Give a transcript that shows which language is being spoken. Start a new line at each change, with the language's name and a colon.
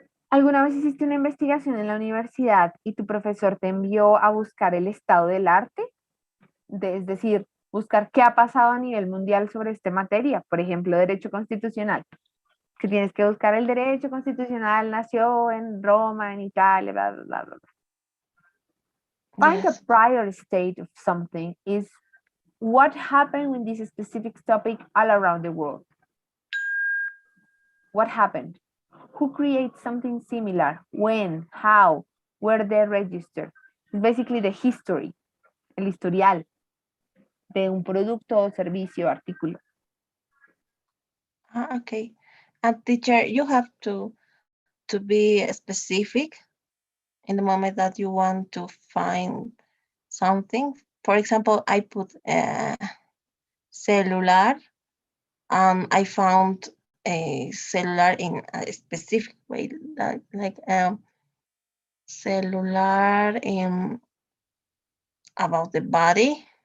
Spanish: ¿Alguna vez hiciste una investigación en la universidad y tu profesor te envió a buscar el estado del arte? Es decir, buscar qué ha pasado a nivel mundial sobre esta materia, por ejemplo, derecho constitucional, que tienes que buscar el derecho constitucional nació en Roma, en Italia, bla, bla, bla, bla.
English: Find a Yes. prior state of something is what happened with this specific topic all around the world. What happened? Who creates something similar? When? How? Where they registered? It's basically the history,
Spanish: el historial de un producto, servicio, artículo.
English: Okay. And teacher, you have to be specific in the moment that you want to find something. For example, I put cellular. I found a cellular in a specific way, like cellular about the body.